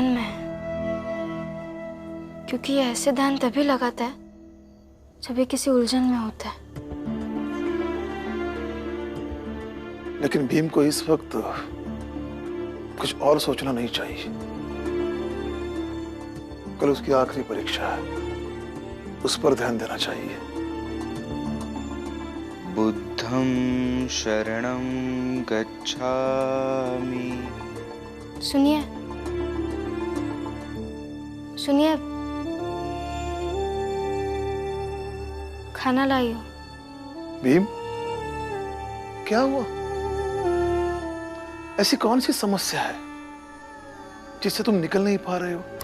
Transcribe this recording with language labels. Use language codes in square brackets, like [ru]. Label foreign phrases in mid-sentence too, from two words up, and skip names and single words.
[hi] में है, क्योंकि ये ऐसे ध्यान तभी लगाता है जब ये किसी उलझन में होता है। लेकिन भीम को इस वक्त कुछ और सोचना नहीं चाहिए। कल उसकी आखिरी परीक्षा है, उस पर ध्यान देना चाहिए। [pi] बुद्धं शरणं गच्छामि। [hi] सुनिए, सुनिए, खाना लाई हो। भीम, क्या हुआ? ऐसी कौन सी समस्या है जिससे तुम निकल नहीं पा रहे हो?